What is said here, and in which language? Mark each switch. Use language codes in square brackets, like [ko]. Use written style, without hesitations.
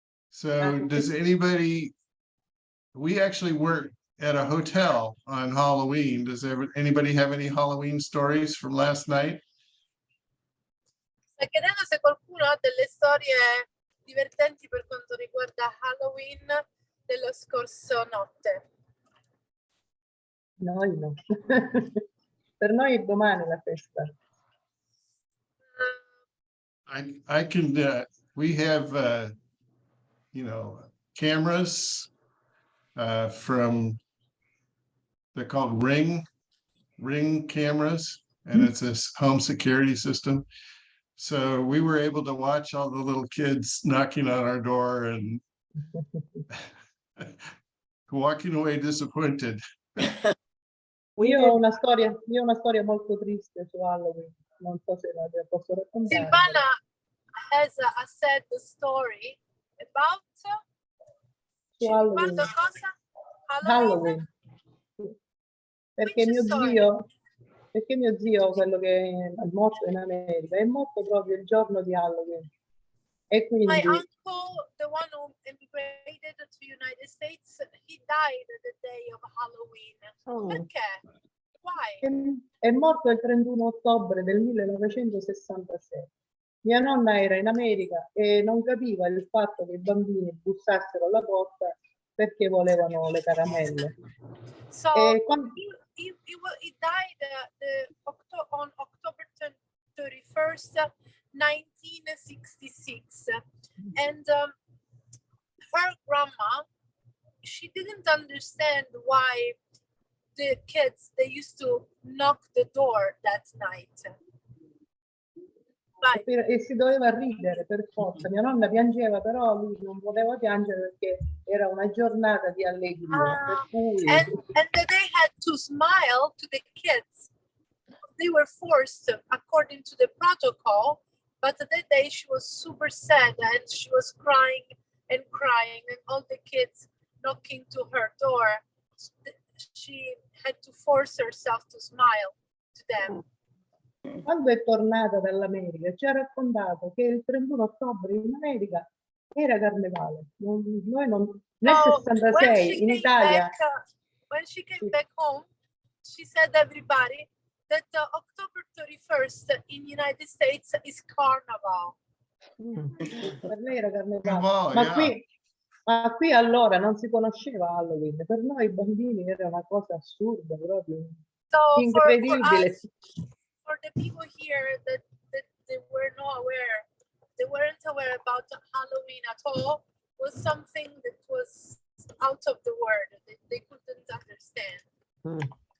[en] So does anybody, we actually work at a hotel on Halloween. Does anybody have any Halloween stories from last night? [it] Sta chiedendo se qualcuno ha delle storie divertenti per quanto riguarda Halloween dello scorso notte. Noi no. Per noi è domani la festa. [en] I can, we have cameras from, they're called ring cameras, and it's this home security system. So we were able to watch all the little kids knocking on our door and walking away disappointed. [it] Io ho una storia molto triste su Halloween, non so se la posso raccontare. [en] Silvana has a sad story about [it] Su Halloween. cosa? Halloween. Perché [en] Which [it] mio zio, quello che è morto in America, è morto proprio il giorno di Halloween. E quindi [en] My uncle, the one who immigrated to the United States, he died the day of Halloween. [it] Perché? [en] Why? [it] è morto il 31 ottobre del 1966. Mia nonna era in America e non capiva il fatto che i bambini bussassero alla porta perché volevano le caramelle. [en] So [it] quando... [en] he died on October 31st, 1966. And her grandma, she didn't understand why the kids, they used to knock the door that night. [it] E si doveva ridere per forza. Mia nonna piangeva, però lui non poteva piangere perché era una giornata di allegria. Per cui... [en] and they had to smile to the kids. They were forced according to the protocol, but that day she was super sad and she was crying and all the kids knocking to her door. She had to force herself to smile to them. [it] Quando è tornata dall'America ci ha raccontato che il 31 ottobre in America era carnevale. Noi non, nel 66 in Italia. [en] When she came back home, she said everybody that October 31st in United States is Carnival. [it] Per lei era carnevale. Oh, Ma qui allora non si conosceva Halloween. Per noi bambini era una cosa assurda, proprio incredibile. [en] For the people here that they were not aware, they weren't aware about Halloween at all, was something that was out of the world. They couldn't understand.